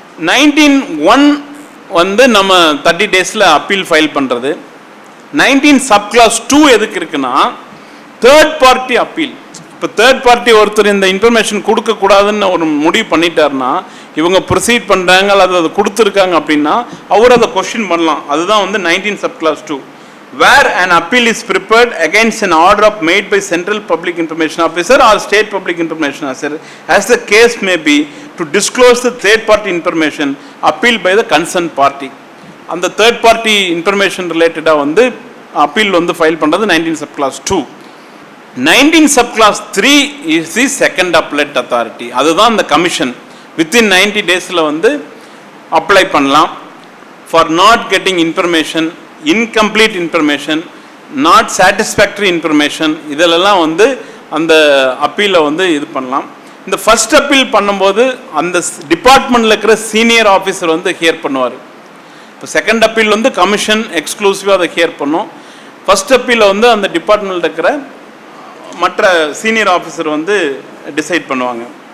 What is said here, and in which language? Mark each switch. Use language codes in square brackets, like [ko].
[ta] 19(1) வந்து நம்ம 30 டேஸில் அப்பீல் ஃபைல் பண்ணுறது. 19 சப் கிளாஸ் 2 எதுக்கு இருக்குன்னா, தேர்ட் பார்ட்டி அப்பீல். இப்போ தேர்ட் பார்ட்டி ஒருத்தர் இந்த இன்ஃபர்மேஷன் கொடுக்கக்கூடாதுன்னு ஒரு முடிவு பண்ணிட்டாருன்னா, இவங்க ப்ரொசீட் பண்ணுறாங்க அல்லது அதை கொடுத்துருக்காங்க அப்படின்னா அவர் அதை கொஸ்டின் பண்ணலாம். அதுதான் வந்து 19 sub clause 2. [en] Where an appeal is prepared against an order made by Central Public Information Officer or State Public Information Officer, as the case may be, to disclose the third party information appealed by the concerned party. And the third party information related வந்து appeal வந்து file பண்ணுறது 19 sub class 2. 19 sub class 3 is the second appellate authority. [ta] அதுதான் அந்த commission [en] within 90 daysல [ta] வந்து apply பண்ணலாம் [en] for not getting information, incomplete information, not satisfactory information. [ta] இதெல்லாம் வந்து அந்த அப்பீலை வந்து இது பண்ணலாம். இந்த ஃபர்ஸ்ட் அப்பீல் பண்ணும்போது அந்த டிபார்ட்மெண்ட்டில் இருக்கிற சீனியர் ஆஃபீஸர் வந்து ஹியர் பண்ணுவார். இப்போ செகண்ட் அப்பீல் வந்து கமிஷன் எக்ஸ்க்ளூசிவாக அதை ஹியர் பண்ணும். ஃபர்ஸ்ட் அப்பீலில் வந்து அந்த டிபார்ட்மெண்ட்டில் இருக்கிற மற்ற சீனியர் ஆஃபீஸர் வந்து டிசைட் பண்ணுவாங்க.